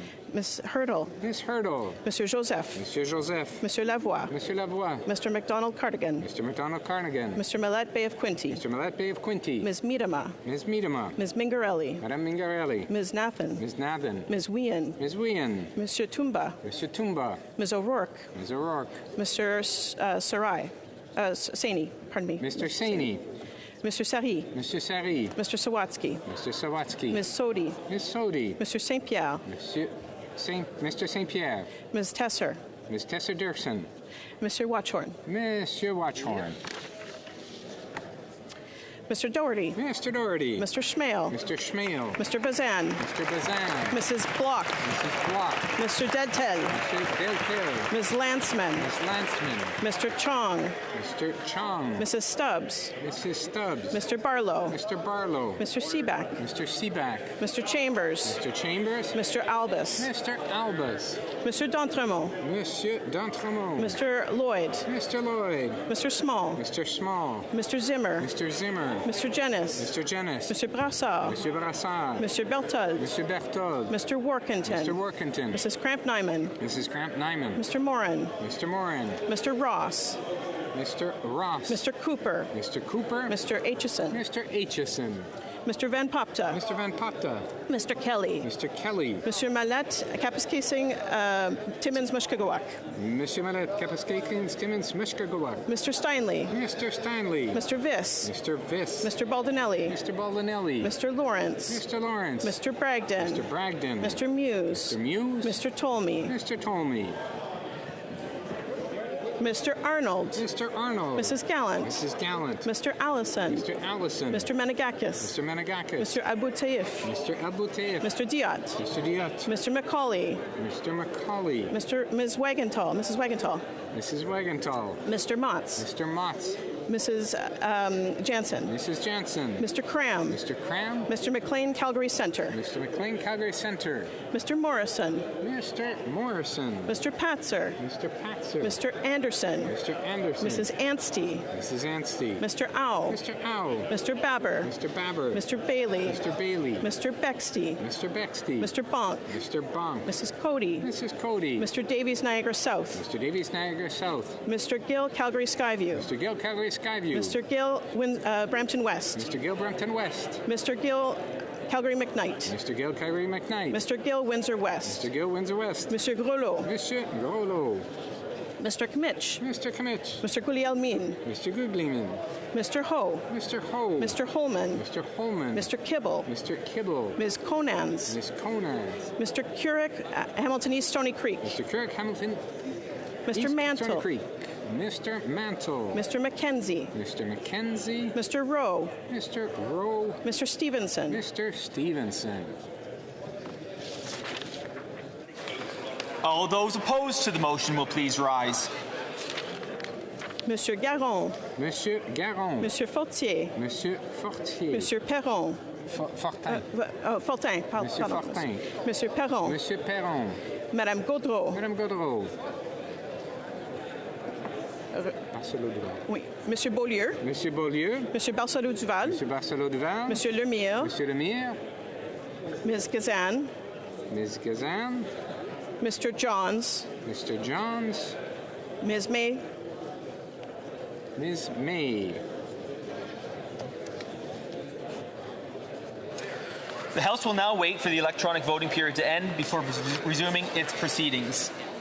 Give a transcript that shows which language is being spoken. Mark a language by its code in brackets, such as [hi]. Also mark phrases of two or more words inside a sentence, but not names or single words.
[en] Ms. Hurdle. Miss Hurdle. [fr] Monsieur Joseph. Monsieur Joseph. Monsieur Lavoie. Monsieur Lavoie. [en] Mr. McDonald Cardigan. Mr. McDonald Cardigan. Mr. Millette Bay of Quinty. Mr. Millette Bay of Quinty. Ms. Miedema. Ms. Miedema. Ms. Mingarelli. [fr] Madame Mingarelli. [en] Ms. Nathan. Ms. Nathan. Ms. Wien. Ms. Wien. [fr] Monsieur Tumba. Monsieur Tumba. [en] Ms. O'Rourke. Ms. O'Rourke. Mr. Sarai. Saini, pardon me. Mr. Saini. Mr. Sari. [fr] Monsieur Sari. [en] Mr. Sawatsky. Mr. Sawatsky. Ms. Sodi. Ms. Sodi. Mr. St. Pierre. Mr. St. Pierre. Ms. Tesser. Ms. Tessa Dirksen. Mr. Watchorn. [fr] Monsieur Watchorn. [en] Mr. Doherty. Mr. Doherty. Mr. Schmale. Mr. Schmale. Mr. Bazan. Mr. Bazan. Mrs. Block. Mrs. Block. Mr. Dedtel. Mr. Deltel. Ms. Lanceman. Ms. Lanceman. Mr. Chong. Mr. Chong. Mrs. Stubbs. Mrs. Stubbs. Mr. Barlow. Mr. Barlow. Mr. Seaback. Mr. Seaback. Mr. Chambers. Mr. Chambers. Mr. Albus. Mr. Albus. Mr. D'Entremont. [fr] Monsieur D'Entremont. [en] Mr. Lloyd. Mr. Lloyd. Mr. Small. Mr. Small. Mr. Zimmer. Mr. Zimmer. Mr. Jennis. Mr. Jennis. Mr. Brassard. [fr] Monsieur Brassard. [en] Mr. Berthold. Mr. Berthold. Mr. Workington. Mr. Workington. Mrs. Cramp-Nyman. Mrs. Cramp-Nyman. Mr. Morin. Mr. Morin. Mr. Ross. Mr. Ross. Mr. Cooper. Mr. Cooper. Mr. Aitchison. Mr. Aitchison. Mr. Van Popta. Mr. Van Popta. Mr. Kelly. Mr. Kelly. Mr. Mallet, Kapuskasing, Timmins, Mushkagawak. [fr] Monsieur Mallet, Kapuskasing, Timmins, Mushkagawak. [en] Mr. Steinley. Mr. Steinley. Mr. Viss. Mr. Viss. Mr. Baldinelli. Mr. Baldinelli. Mr. Lawrence. Mr. Lawrence. Mr. Bragdon. Mr. Bragdon. Mr. Muse. Mr. Muse. Mr. Tolmie. Mr. Tolmie. Mr. Arnold. Mr. Arnold. Mrs. Gallant. Mrs. Gallant. Mr. Allison. Mr. Allison. Mr. Menegakis. Mr. Menegakis. Mr. Abu Taif. Mr. Abu Taif. Mr. Diat. Mr. Diat. Mr. Macaulay. Mr. Macaulay. Ms. Wagenthal. Mrs. Wagenthal. Mrs. Wagenthal. Mr. Motz. Mr. Motz. Mrs. Jansen. Mrs. Jansen. Mr. Cram. Mr. Cram. Mr. McLean Calgary Centre. Mr. McLean Calgary Centre. Mr. Morrison. Mr. Morrison. Mr. Patzer. Mr. Patzer. Mr. Anderson. Mr. Anderson. Mrs. Anstey. Mrs. Anstey. Mr. Au. Mr. Au. Mr. Babber. Mr. Babber. Mr. Bailey. Mr. Bailey. Mr. Bexty. Mr. Bexty. Mr. Bonk. Mr. Bonk. Mrs. Cody. Mrs. Cody. Mr. Davies Niagara South. Mr. Davies Niagara South. Mr. Gill Calgary Skyview. Mr. Gill Calgary Skyview. Mr. Gill Brampton West. Mr. Gill Brampton West. Mr. Gill Calgary McKnight. Mr. Gill Calgary McKnight. Mr. Gill Windsor West. Mr. Gill Windsor West. [fr] Monsieur Grelot. Monsieur Grelot. [en] Mr. Kmitch. Mr. Kmitch. Mr. Gulielmin. Mr. Guglielmin. Mr. Ho. Mr. Ho. Mr. Holman. Mr. Holman. Mr. Kibble. Mr. Kibble. Ms. Conans. Ms. Conans. Mr. Currick, Hamilton East Stony Creek. Mr. Currick, Hamilton. Mr. East Mantle. Stony Creek. Mr. Mantle. Mr. McKenzie. Mr. McKenzie. Mr. Rowe. Mr. Rowe. Mr. Stevenson. Mr. Stevenson. All those opposed to the motion will please rise. [fr] Monsieur Garon. Monsieur Garon. Monsieur Fortier. Monsieur Fortier. Monsieur Perron. Fortin. Fortin. Monsieur Fortin. Monsieur Perron. Monsieur Perron. Madame Gaudreau. Madame Gaudreau. Barcelot-Duval. Oui. Monsieur Beaulieu. Monsieur Beaulieu. Monsieur Barcelot-Duval. Monsieur Barcelot-Duval. Monsieur Lemire. Monsieur Lemire. [en] Ms. Gazan. Ms. Gazan. Mr. Johns. Mr. Johns. Ms. May. Ms. May. The House will now wait for the electronic voting period to end before resuming its proceedings.